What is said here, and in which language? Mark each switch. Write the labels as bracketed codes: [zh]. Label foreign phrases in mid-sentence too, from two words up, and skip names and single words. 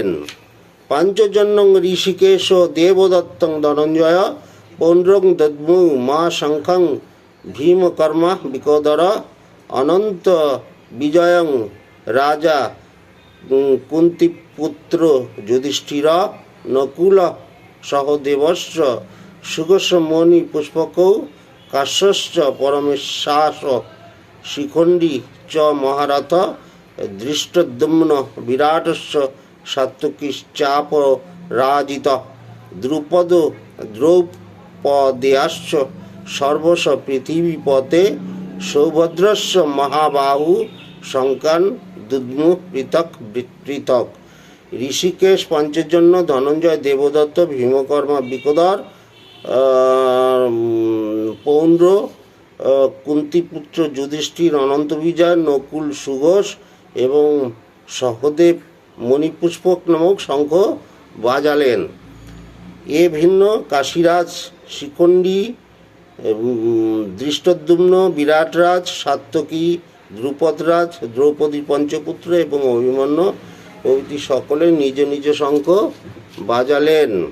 [sa] পাঞ্চজন্যং ঋষিকেশ দেবদত্তং ধনঞ্জয় পৌণ্ড্রং দদ্মু মা শঙ্খং ভীমকর্মা বিকোদর অনন্ত বিজয়ং রাজা কুন্তিপুত্র যুধিষ্ঠির নকুল সহদেবশ্চ সুগস্য মণি পুষ্পকৌ কাশ্যশ্চ পরমেশ্বাস শিখণ্ডী চ মহারথ দৃষ্টদ্যুম্ন বিরাটস্য সাত্ত্বিশ্চাপ রাজিত দ্রুপদ দ্রৌপদেয়াশ্চ সর্বস্ব পৃথিবীপতে সৌভদ্রস্য মহাবাহু শঙ্কান দুদ্মু পৃথক পৃথক। [bn] ঋষিকেশ, পঞ্চজন্য, ধনঞ্জয়, দেবদত্ত, ভীমকর্মা বিকোদর, পৌণ্ড্র, কুন্তিপুত্র যুধিষ্ঠির, অনন্ত বিজয়, নকুল, সুঘোষ এবং সহদেব মণিপুষ্পক নামক শঙ্খ বাজালেন। এ ভিন্ন কাশীরাজ, শিখণ্ডী, দৃষ্টদ্যুম্ন, বিরাটরাজ, সাত্ত্বকী, দ্রুপদরাজ, দ্রৌপদীর পঞ্চপুত্র এবং অভিমন্যু প্রভৃতি সকলে নিজ নিজ শঙ্খ বাজালেন।